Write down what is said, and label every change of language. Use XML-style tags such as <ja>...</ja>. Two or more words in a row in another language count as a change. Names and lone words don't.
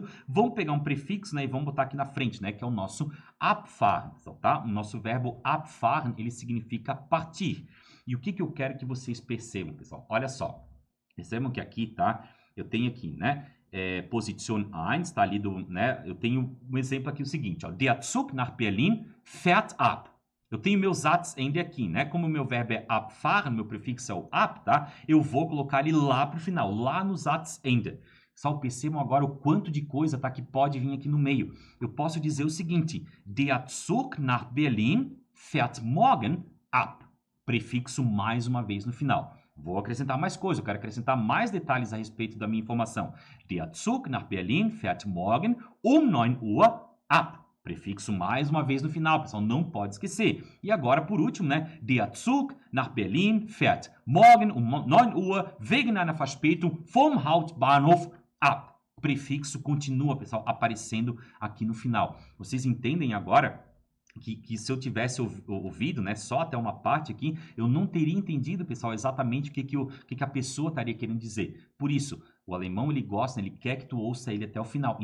<pt>Vamos pegar um prefixo, né? E vamos botar aqui na frente, né? Que é o nosso abfahren, tá? O nosso verbo abfahren, ele significa partir. E o que que eu quero que vocês percebam, pessoal? Olha só. Percebam que aqui, tá? Eu tenho aqui, né? Position 1, tá ali né? Eu tenho um exemplo aqui, o seguinte, ó.</pt> <de>Der Zug nach Berlin fährt ab.</de> <pt>Eu tenho meu Satzende aqui, né? Como o meu verbo é abfahren, meu prefixo é o ab, tá? Eu vou colocar ele lá pro final, lá no Satzende. Pessoal, percebam agora o quanto de coisa, tá, que pode vir aqui no meio. Eu posso dizer o seguinte,</pt> <de>der Zug nach Berlin fährt morgen ab.</de> <pt>Prefixo mais uma vez no final. Vou acrescentar mais coisa, eu quero acrescentar mais detalhes a respeito da minha informação.</pt> <de>Der Zug nach Berlin fährt morgen um 9 Uhr ab.</de> <pt>Prefixo mais uma vez no final, pessoal, não pode esquecer. E agora, por último, né?</pt> <de>Der Zug nach Berlin fährt morgen um 9 Uhr wegen einer Verspätung vom Hauptbahnhof ab.</de> <pt>Prefixo continua, pessoal, aparecendo aqui no final. Vocês entendem agora que se eu tivesse ouvido, né, só até uma parte aqui, eu não teria entendido, pessoal, exatamente o que a pessoa estaria querendo dizer. Por isso, o alemão, ele gosta, ele quer que tu ouça ele até o final.</pt>